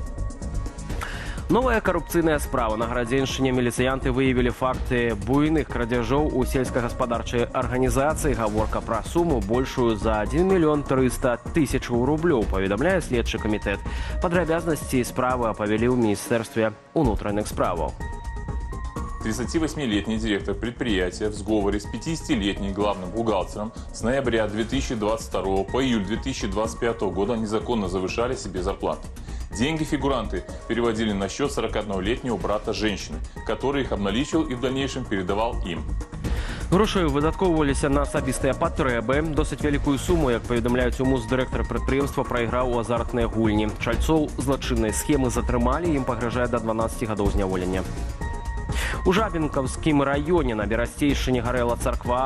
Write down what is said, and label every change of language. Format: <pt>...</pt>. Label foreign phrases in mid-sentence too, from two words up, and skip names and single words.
<be>Новая карупцыйная справа. На Гарадзеншчыне міліцыянты выявілі факты буйных крадзяжоў у сельскагаспадарчай арганізацыі. Гаворка пра суму большую за 1 мільён 300 тысячаў рублёў, паведамляе следчы камітэт. Падрабязнасці справы апавялі ў міністэрстве ўнутраных справаў.</be> <ru>38-летний директор предприятия в сговоре с 50-летним главным бухгалтером с ноября 2022 по июль 2025 года незаконно завышали себе зарплаты. Деньги фигуранты переводили на счет 41-летнего брата женщины, который их обналичил и в дальнейшем передавал им.</ru> <be>Грошы выдаткоўваліся на асабістыя патрэбы. Досыць вялікую суму, як паведамляюць у МУЗ, дырэктар прадпрыемства прайграў у азартныя гульні. Чальцоў злачыннай схемы затрымалі, ім пагражае да 12 гадоў зняволення. У Жабінкаўскім раёне на Берасцейшчыне гарэла царква.</be>